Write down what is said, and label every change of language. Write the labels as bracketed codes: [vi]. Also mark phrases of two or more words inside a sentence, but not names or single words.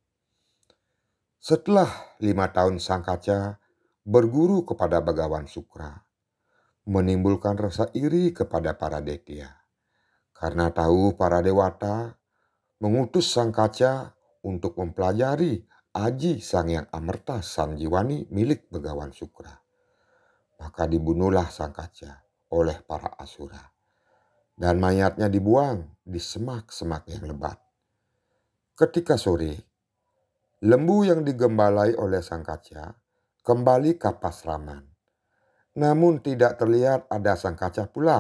[id] Setelah 5 tahun Sang Kaca berguru kepada Begawan Sukra, menimbulkan rasa iri kepada para detya. Karena tahu para dewata mengutus Sang Kaca untuk mempelajari Aji Sangyang Amerta Sanjiwani milik Begawan Sukra. Maka dibunuhlah Sang Kaca oleh para asura. Dan mayatnya dibuang di semak-semak yang lebat. Ketika sore, lembu yang digembalai oleh Sang Kaca kembali ke Pasraman. Namun tidak terlihat ada Sang Kaca pulang.